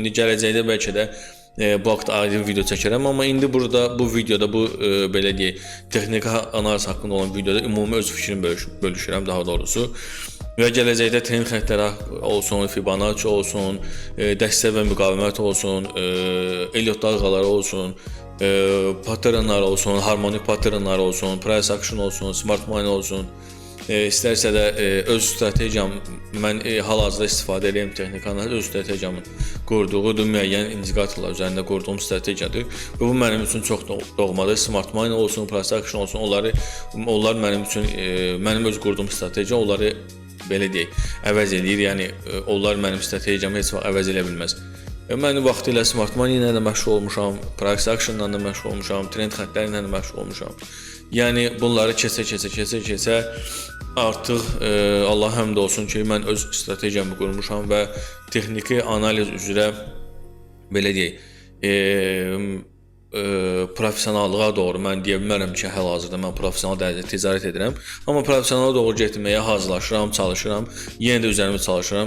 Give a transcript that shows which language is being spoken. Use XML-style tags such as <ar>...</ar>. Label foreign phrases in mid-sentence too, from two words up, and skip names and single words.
<az>İndi gələcəkdə bəlkə də bu haqda ayrı bir video çəkərəm, amma indi burada bu videoda bu belə deyək, texniki analiz haqqında olan videoda ümumi öz fikrimi bölüşürəm daha doğrusu. Və gələcəkdə trend xəttləri olsun, Fibonacci olsun, dəstə və müqavimət olsun, Elliott dalğaları olsun, patternlar olsun, harmonik patternlar olsun,</az> <en>price action</en> <az>olsun,</az> <en>smart money</en> <az>olsun. İstərsə də öz strategiyam, mən hal-hazırda istifadə edirəm texniki analiz, öz strategiyamın qurduğu müəyyən indikatorlar üzərində qurduğum strategiyadır. Və bu mənim üçün çox doğmadır.</az> <en>Smart money</en> <az>olsun,</az> <en>price action</en> <az>olsun, onlar mənim üçün, mənim öz qurduğum strategiya onları belə deyək, əvəz eləyir. Yəni onlar mənim strategiyamı heç vaxt əvəz eləyə bilməz. Mən vaxtilə</az> <en>smart money</en> <az>ilə də məşğul olmuşam,</az> <en>price action</en> <az>ilə də məşğul olmuşam, trend xəttləri ilə də məşğul olmuşam. Yəni bunları keçə artıq Allah həmd olsun ki, mən öz strategiyamı qurmuşam və texniki analiz üzrə belə deyək, professionallığa doğru mən deyə bilmərəm ki, hal-hazırda mən professional dərəcədə ticarət edirəm, amma professionala doğru getməyə hazırlaşıram, çalışıram, yenə də üzərimə çalışıram.</az>